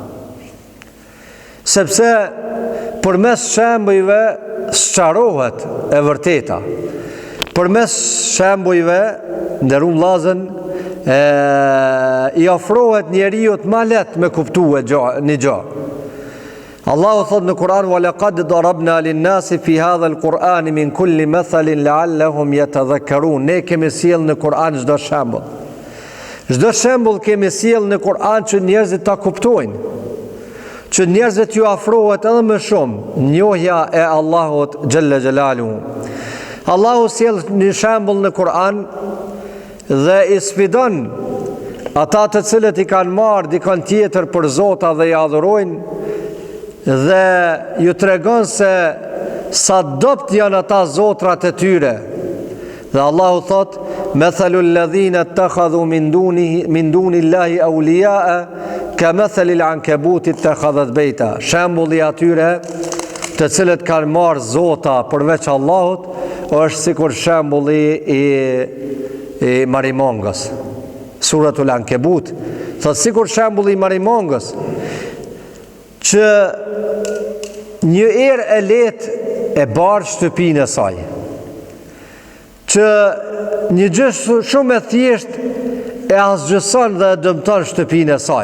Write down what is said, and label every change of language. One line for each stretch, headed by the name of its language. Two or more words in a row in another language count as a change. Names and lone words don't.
Albanian: Sepse përmes shembujve sqarohet e vërteta. Përmes shembujve, nderuar vëllezër, i ofrohet njeriu më lehtë me kuptue një gjë. Allahu thot në Kur'an:
Arabic: "ولقد ضربنا للناس في هذا القرآن من كل مثل لعلهم يتذكرون."
Albanian: Ne kemi sjell në Kur'an çdo shembull. Çdo shembull kemi sjell në Kur'an që njerëzit ta kuptojnë. Që njerëzit ju afrohet edhe më shumë njohja e Allahut
Arabic: جل جلاله.
Albanian: Allahu sjell një shembull në Kur'an dhe i sfidon ata të cilët i kanë marrë dikon tjetër për zota dhe i adhurojnë, dhe ju tregon se sa dopt janë ata zotrat e tyre. Dhe Allahu thot:
Arabic: "مثل الذين اتخذوا من دون الله أولياء كمثل العنكبوت اتخذت بيتا."
Albanian: Shembulli atyre të cilët kanë marrë zota përveç Allahut është sikur shembulli i marimongës. Suratul Ankebut thot sikur shembulli i marimongës, që një erë e letë e barë shtëpinë e saj, që një gjë shumë e thjesht e asgjëson dhe e dëmton shtëpinë e saj.